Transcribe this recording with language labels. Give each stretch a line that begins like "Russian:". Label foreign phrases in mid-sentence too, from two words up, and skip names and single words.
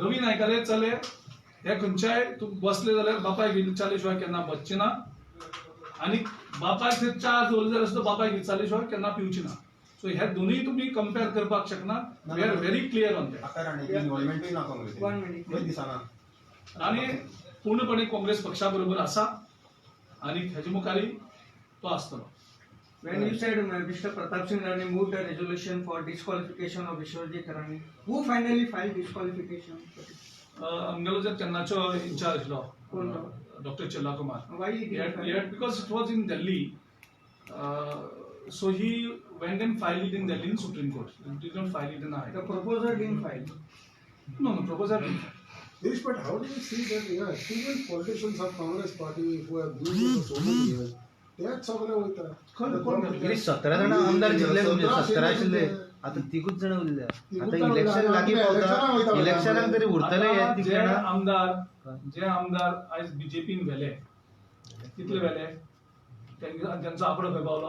Konkani: रवी नायकाले चले हे खंयच्याय तूं बसले जाल्यार बापायक विचारले शिवाय केन्ना बसचे ना आनी बापायक थंय च्या दवरली जाल्यार सुद्दां बापायक विचारले शिवाय केन्ना पिवचे ना. सो हे दोनूय तुमी कंपेर करपाक शकना.
English: we are very clear on that.
Konkani: आता राणेची इन्व्हॉल्वमेंटूय ना काँग्रेसीन.
English: 1 minute.
Konkani: पयलीं दिसाना. राणे पूर्णपणे काँग्रेस पक्षा बरोबर आसा आनी हेजे मुखारी तो आसतलो.
English: When you said Mr. Pratap Singh Rane moved a resolution for disqualification of Vishwajit Rane, who finally filed disqualification?
Konkani: आमगेलो जे तेन्नाचो इन्चार्ज आशिल्लो कोण तो? डॉक्टर चेल्ला कुमार.
English: Why he didn't file? Because it was in Delhi, so he went and filed it in Delhi in Supreme Court. He did not file it in High The Court. proposer didn't file. No, proposal didn't file. Girish, but how do you see that even politicians of Congress party who have been here for so many years,
Konkani: त्याच सगळे वयता. गिरीश 17 जाण आमदार जिल्ले म्हणजे 17 आशिल्ले आता 3 जण उरले. आता इलेक्शन लागीं पावता इलेक्शनाक तरी उरतले हे 3 जे जाण. आमदार आयज बीजेपीन वेले कितले वेले त्यांचो आंकडो खंय पावलो